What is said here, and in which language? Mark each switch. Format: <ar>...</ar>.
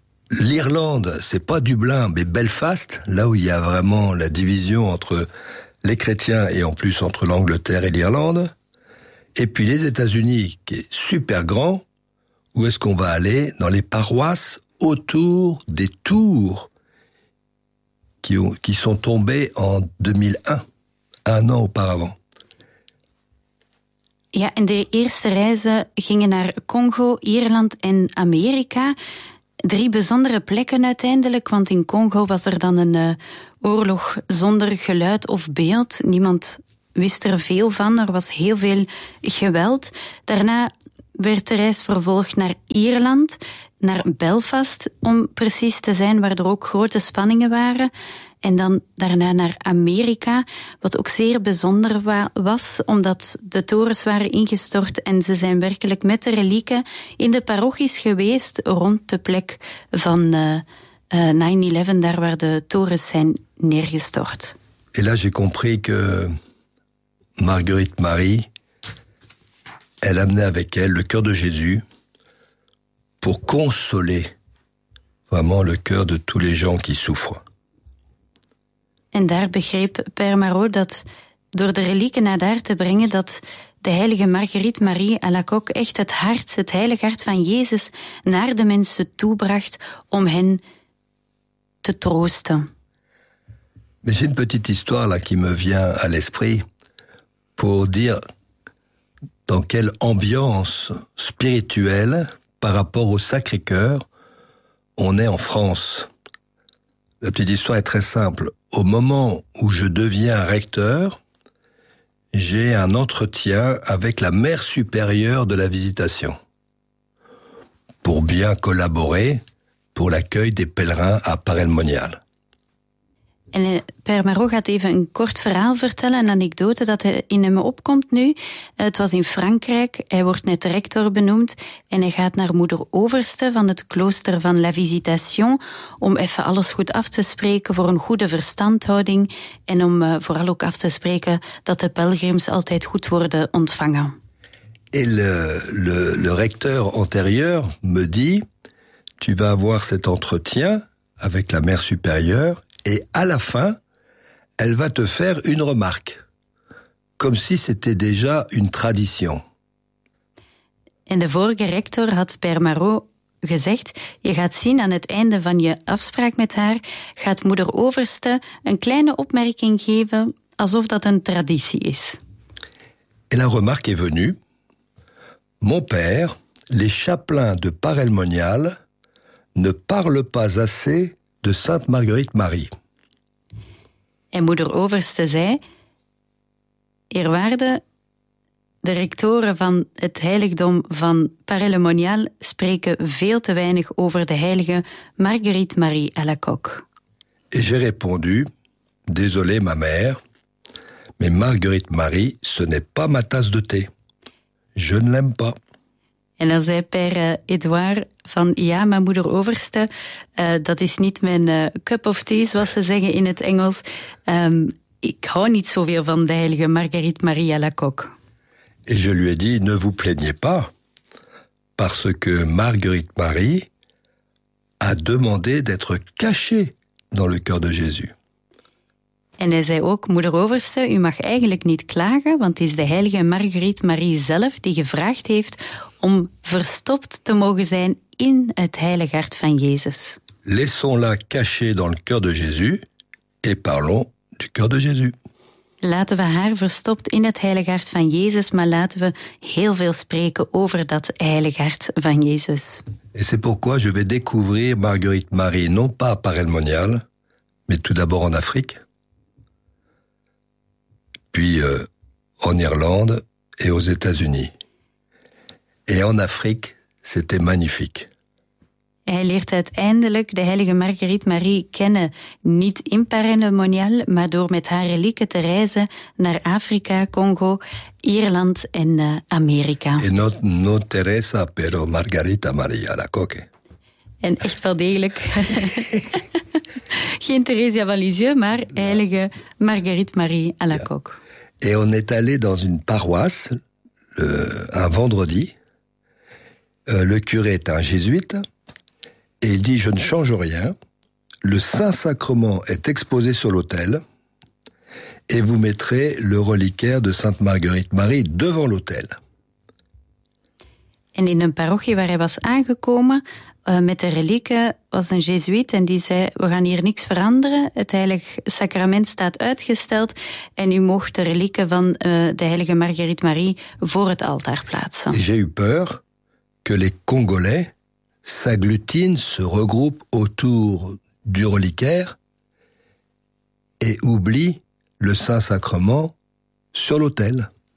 <fr>L'Irlande, c'est pas Dublin, mais Belfast, là où il y a vraiment la division entre les chrétiens et en plus entre l'Angleterre et l'Irlande. Et puis les États-Unis, qui est super grand, où est-ce qu'on va aller? Dans les paroisses autour des tours qui sont tombées en 2001, un an auparavant.</fr> <nl>Ja, en de eerste reizen gingen naar Congo, Ierland en Amerika. Drie bijzondere plekken uiteindelijk, want in Congo was er dan een oorlog zonder geluid of beeld. Niemand wist er veel van, er was heel veel geweld. Daarna werd de reis vervolgd naar Ierland, naar Belfast om precies te zijn, waar er ook grote spanningen waren. En dan daarna naar Amerika, wat ook zeer bijzonder was, omdat de torens waren ingestort en ze zijn werkelijk met de relieken in de parochies geweest rond de plek van 9-11, daar waar de torens zijn neergestort.</nl> <fr>En là, j'ai compris que Marguerite Marie, elle amenait avec elle le cœur de Jésus pour consoler vraiment le cœur de tous les gens qui souffrent.</fr> <nl>En daar begreep Père Marot dat door de relieken naar daar te brengen, dat de heilige Marguerite Marie à la Coque echt het hart, het heilige hart van Jezus, naar de mensen toebracht om hen te troosten.</nl> <fr>Mais j'ai une petite histoire là qui me vient à l'esprit pour dire dans quelle ambiance spirituelle par rapport au Sacré-Cœur on est en France. La petite histoire est très simple. Au moment où je deviens recteur, j'ai un entretien avec la mère supérieure de la Visitation pour bien collaborer pour l'accueil des pèlerins à Paray-le-Monial.</fr> <nl>En Père Marot gaat even een kort verhaal vertellen, een anekdote dat in hem opkomt nu. Het was in Frankrijk, hij wordt net rector benoemd en hij gaat naar moeder overste van het klooster van La Visitation om even alles goed af te spreken voor een goede verstandhouding en om vooral ook af te spreken dat de pelgrims altijd goed worden ontvangen.</nl> <fr>En le recteur antérieur me dit, tu vas avoir cet entretien avec la mère supérieure. Et à la fin, elle va te faire une remarque, comme si c'était déjà une tradition.</fr> <nl>En de vorige rector had Père Marot gezegd, je gaat zien aan het einde van je afspraak met haar, gaat moeder overste een kleine opmerking geven, alsof dat een traditie is.</nl> <fr>Et la remarque est venue. Mon père, les chapelains de Paray-le-Monial ne parlent pas assez de Sainte Marguerite Marie.</fr> <nl>En moeder overste zei, eerwaarde, de rectoren van het heiligdom van Paray-le-Monial spreken veel te weinig over de heilige Marguerite Marie à la Coque.</nl> <fr>Et j'ai répondu, désolé ma mère, mais Marguerite Marie, ce n'est pas ma tasse de thé. Je ne l'aime pas.</fr> <nl>En dan zei Père Edouard van, ja, mijn moeder overste, dat is niet mijn</nl> <en>cup of tea,</en> <nl>zoals ze zeggen in het Engels. Ik hou niet zoveel van de heilige Marguerite Marie à la Coque.</nl> <fr>Et je lui ai dit, ne vous plaignez pas, parce que Marguerite Marie a demandé d'être cachée dans le cœur de Jésus.</fr> <nl>En hij zei ook, moeder overste, u mag eigenlijk niet klagen, want het is de heilige Marguerite Marie zelf die gevraagd heeft om verstopt te mogen zijn in het heilige hart van Jezus.</nl> <fr>Laissons-la cacher dans le cœur de Jésus et parlons du cœur de Jésus.</fr> <nl>Laten we haar verstopt in het heilige hart van Jezus, maar laten we heel veel spreken over dat heilige hart van Jezus.</nl> <fr>Et c'est pourquoi je vais découvrir Marguerite Marie, non pas à Paray-le-Monial, mais tout d'abord en Afrique. Puis en Irlande et aux États-Unis. Et en Afrique, c'était magnifique.</fr> <nl>Hij leert uiteindelijk de heilige Marguerite Marie kennen, niet in Paray-le-Monial, maar door met haar relieken te reizen naar Afrika, Congo, Ierland en Amerika.</nl> <es>Et no Teresa, pero Margarita Maria la Coque.</es> <nl>En echt wel degelijk. Geen Theresia van Lisieux, maar heilige Marguerite Marie à la Coque.</nl> <fr>Et on est allé dans une paroisse un vendredi. Le curé est un jésuite et il dit « Je ne change rien. Le Saint-Sacrement est exposé sur l'autel et vous mettrez le reliquaire de Sainte Marguerite Marie devant l'autel. »</fr> <nl>En in een parochie waar hij was aangekomen met de relieken was een jezuïet en die zei, we gaan hier niks veranderen. Het heilig sacrament staat uitgesteld en u mocht de relieken van de heilige Marguerite Marie voor het altaar plaatsen.</nl> <fr>J'ai eu peur que les Congolais s'agglutinent, se regroupent autour du reliquaire et oublient le Saint-Sacrement sur l'autel.</fr>